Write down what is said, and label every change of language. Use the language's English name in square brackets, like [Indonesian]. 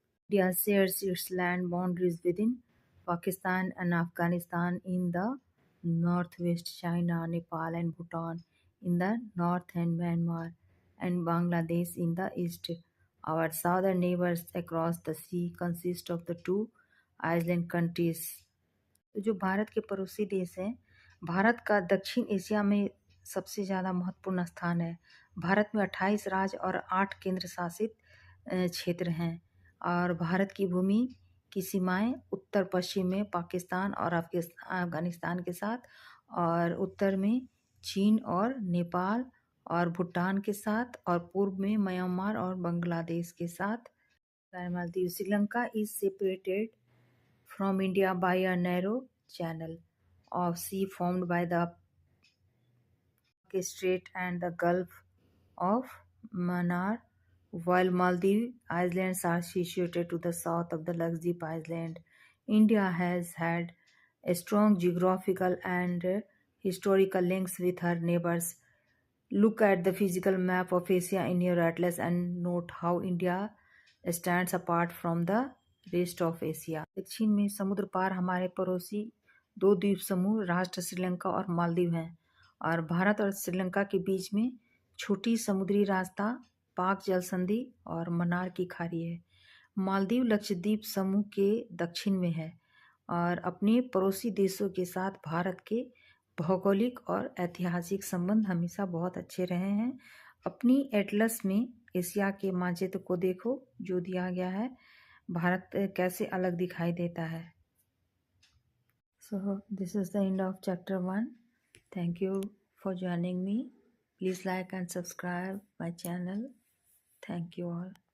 [English] India shares its land boundaries within Pakistan and Afghanistan in the northwest, China, Nepal and Bhutan in the north, and Myanmar and Bangladesh in the east. Our southern neighbors across the sea consist of the two island countries. [Hindi] जो भारत के पड़ोसी देश हैं, भारत का दक्षिण Asia में सबसे ज़्यादा महत्वपूर्ण स्थान है। भारत में 28 राज्य और 8 केंद्र शासित क्षेत्र हैं और भारत की भूमि की सीमाएं उत्तर पश्चिम में पाकिस्तान और अफगानिस्तान के साथ, और उत्तर में चीन और नेपाल और भूटान के साथ, और पूर्व में म्यांमार और बांग्लादेश के साथ। [English] Maldives, Sri Lanka is separated from India by a narrow channel of sea formed by the Strait and the Gulf of Mannar, while Maldives Islands are situated to the south of the Lakshadweep Island. India has had a strong geographical and historical links with her neighbors. Look at the physical map of Asia in your atlas and note how India stands apart from the rest of Asia. [Hindi] दक्षिण में समुद्र पार हमारे पड़ोसी 2 द्वीप समूह राष्ट्र श्रीलंका और मालदीव हैं, और भारत और श्रीलंका के बीच में छोटी समुद्री रास्ता पाक जल संधि और मन्नार की खाड़ी है। मालदीव लक्षद्वीप समूह के दक्षिण में है और अपने पड़ोसी देशों के साथ भारत के भौगोलिक और ऐतिहासिक संबंध हमेशा बहुत अच्छे रहे हैं। अपनी एटलस में एशिया के मानचित्र को देखो जो दिया गया है, भारत कैसे अलग दिखाई देता है। [English] So this is the end of chapter 1. Thank you for joining me. Please like and subscribe my channel. Thank you all.